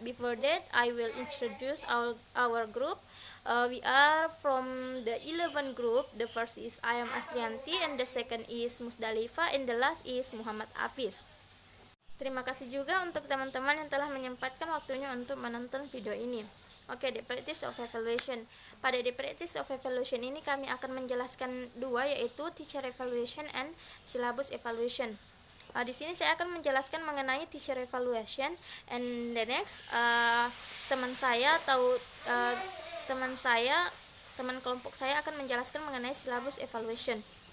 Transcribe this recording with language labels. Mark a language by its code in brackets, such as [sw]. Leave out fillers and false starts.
[en] But before that, I will introduce our group. We are from the 11 group. The first is I am Asrianti, and the second is Musdalifa, and the last is Muhammad Hafiz. [id] Terima kasih juga untuk teman-teman yang telah menyempatkan waktunya untuk menonton video ini. [en] Oke, the practice of evaluation. [id] Pada [en] the practice of evaluation [id] ini kami akan menjelaskan dua, yaitu [en] teacher evaluation and syllabus evaluation. [id] Di sini saya akan menjelaskan mengenai teacher evaluation, [en] and the next [id] teman kelompok saya akan menjelaskan mengenai syllabus evaluation.